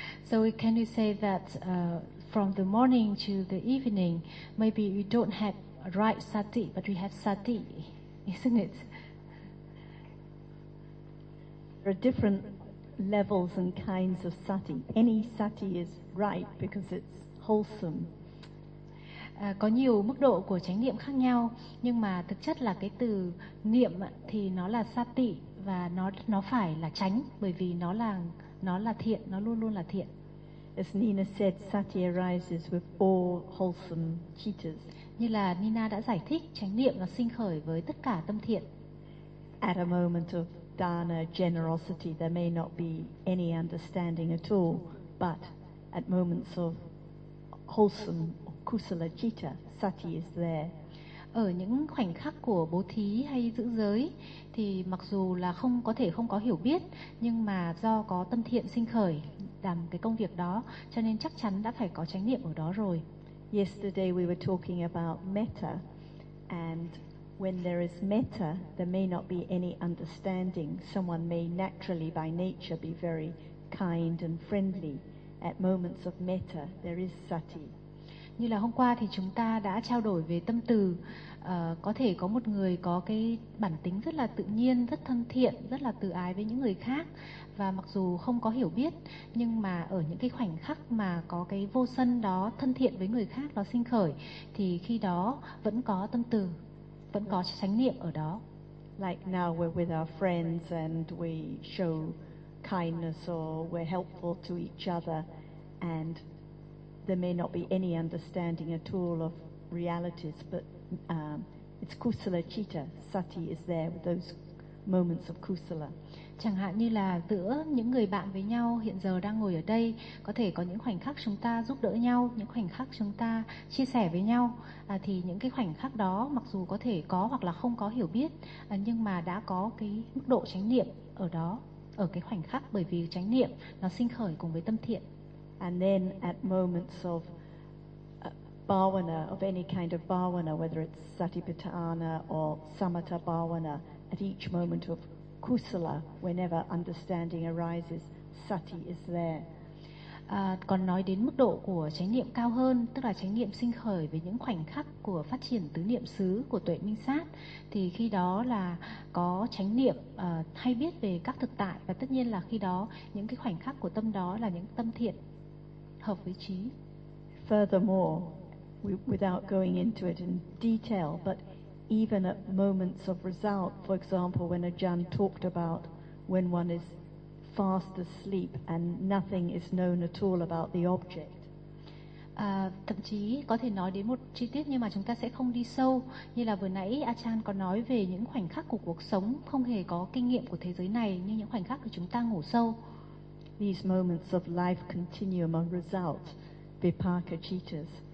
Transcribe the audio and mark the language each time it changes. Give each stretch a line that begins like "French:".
English: So can you say that from the morning to the evening, maybe we don't have right sati, but we have sati, isn't it? There are different levels and kinds of sati. Any sati is right because it's wholesome.
Vietnamese: Có nhiều mức độ của chánh niệm khác nhau, nhưng mà thực chất là cái từ niệm thì nó là sati và nó phải là chánh, bởi vì nó là thiện, nó luôn luôn là thiện.
English: As Nina said, sati arises with all wholesome cittas.
Vietnamese: Như là Nina đã giải thích, chánh niệm nó sinh khởi với tất cả tâm thiện.
English: At a moment of dana, generosity, there may not be any understanding at all, but at moments of wholesome kusala citta, sati is there.
Vietnamese: Ở những khoảnh khắc của bố thí hay giữ giới thì mặc dù là không có thể không có hiểu biết, nhưng mà do có tâm thiện sinh khởi làm cái công việc đó cho nên chắc chắn đã phải có chánh niệm ở đó rồi.
English: Yesterday we were talking about metta, and when there is metta there may not be any understanding. Someone may naturally by nature be very kind and friendly. At moments of metta there is sati.
Vietnamese: Như là hôm qua thì chúng ta đã trao đổi về tâm từ. Có thể có một người có cái bản tính rất là tự nhiên, rất thân thiện, rất là từ ái với những người khác. Và mặc dù không có hiểu biết, nhưng mà ở những cái khoảnh khắc mà có cái vô sân đó, thân thiện với người khác, nó sinh khởi, thì khi đó vẫn có tâm từ, vẫn có chánh niệm ở đó.
English: Like now we're with our friends and we show kindness or we're helpful to each other, and there may not be any understanding at all of realities, but it's kusala citta, sati is there with those moments of kusala.
Vietnamese: Chẳng hạn như là giữa những người bạn với nhau hiện giờ đang ngồi ở đây, có thể có những khoảnh khắc chúng ta giúp đỡ nhau, những khoảnh khắc chúng ta chia sẻ với nhau, thì những cái khoảnh khắc đó mặc dù có thể có hoặc là không có hiểu biết, nhưng mà đã có cái mức độ chánh niệm ở đó, ở cái khoảnh khắc, bởi vì chánh niệm nó sinh khởi cùng với tâm thiện.
English: And then at moments of bhavana, of any kind of bhavana, whether it's satipatthana or samatha bhavana, at each moment of kusala, whenever understanding arises, sati is there.
Vietnamese: Còn nói đến mức độ của chánh niệm cao hơn, tức là chánh niệm sinh khởi với những khoảnh khắc của phát triển tứ niệm xứ của tuệ minh sát, thì khi đó là có chánh niệm hay biết về các thực tại, và tất nhiên là khi đó những cái khoảnh khắc của tâm đó là những tâm thiện hợp với trí.
English: Furthermore, without going into it in detail, but even at moments of result, for example, when Ajahn talked about when one is fast asleep and nothing is known at all about the object.
Vietnamese: thậm chí có thể nói đến một chi tiết nhưng mà chúng ta sẽ không đi sâu. Như là vừa nãy Achan có nói về những khoảnh khắc của cuộc sống không hề có kinh nghiệm của thế giới này, như những khoảnh khắc của chúng ta ngủ sâu.
English: These moments of life continuum are result vipaka cittas.